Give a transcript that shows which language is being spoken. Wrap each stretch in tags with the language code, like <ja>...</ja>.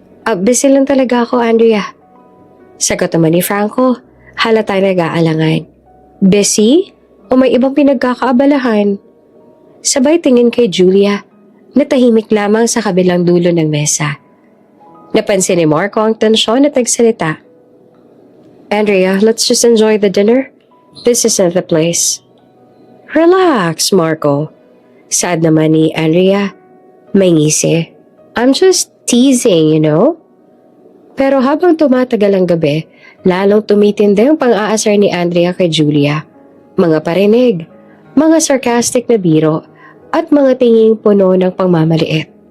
<tl>Busy lang talaga ako, Andrea." Sagot naman ni Franco, halatang nag-aalangan. "Busy? O may ibang pinagkakaabalahan?" Sabay tingin kay Julia, natahimik lamang sa kabilang dulo ng mesa. Napansin ni Marco ang tensyon at nagsalita.</tl> <en>"Andrea, let's just enjoy the dinner. This isn't the place." "Relax, Marco."</en> <tl>Sad naman ni Andrea. May ngisi.</tl> <en>"I'm just teasing, you know?"</en> <tl>Pero habang tumatagal ang gabi, lalong tumitindi ang pang-aasar ni Andrea kay Julia. Mga parinig, mga sarcastic na biro, at mga tinging puno ng pangmamaliit.</tl>